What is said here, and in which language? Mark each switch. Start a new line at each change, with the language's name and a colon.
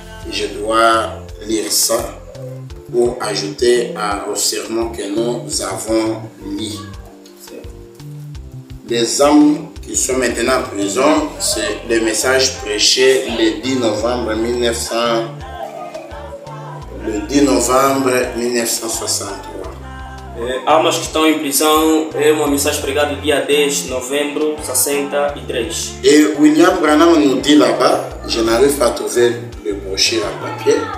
French: Je dois lire ça pour ajouter au sermon que nous avons lu. Les hommes qui sont maintenant en prison, c'est le message prêché le 10 novembre 1963.
Portuguese: Almas que estão em prisão é uma mensagem pregada dia 10 de novembro 63.
French: Et William Branham nous dit là-bas, je n'arrive pas à trouver le brochure à papier.